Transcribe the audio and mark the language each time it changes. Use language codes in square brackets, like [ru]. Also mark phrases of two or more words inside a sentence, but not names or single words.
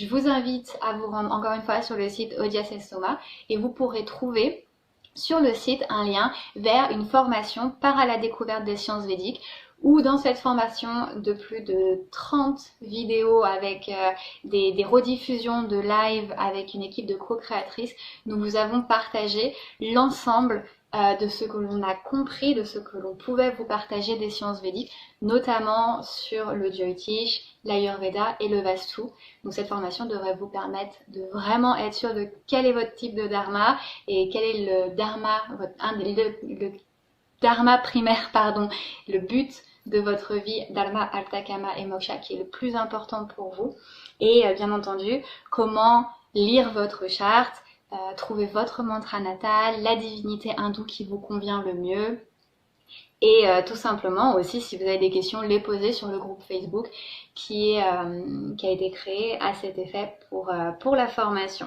[fr] vous invite à vous rendre encore une fois sur le site Ojas et Soma et vous pourrez trouver sur le site un lien vers une formation par à la découverte des sciences védiques où dans cette formation de plus de 30 vidéos avec des rediffusions de live avec une équipe de co-créatrices, nous vous avons partagé l'ensemble de ce que l'on a compris, de ce que l'on pouvait vous partager des sciences védiques, notamment sur le Jyotish, l'Ayurveda et le Vastu. Donc cette formation devrait vous permettre de vraiment être sûr de quel est votre type de dharma et quel est le dharma, le dharma primaire, le but de votre vie, [sa] dharma, artha, kama [fr] et moksha qui est le plus important pour vous. Et bien entendu, comment lire votre charte, trouver votre mantra natal, la divinité hindoue qui vous convient le mieux. Et tout simplement aussi, si vous avez des questions, les poser sur le groupe Facebook qui a été créé à cet effet pour la formation.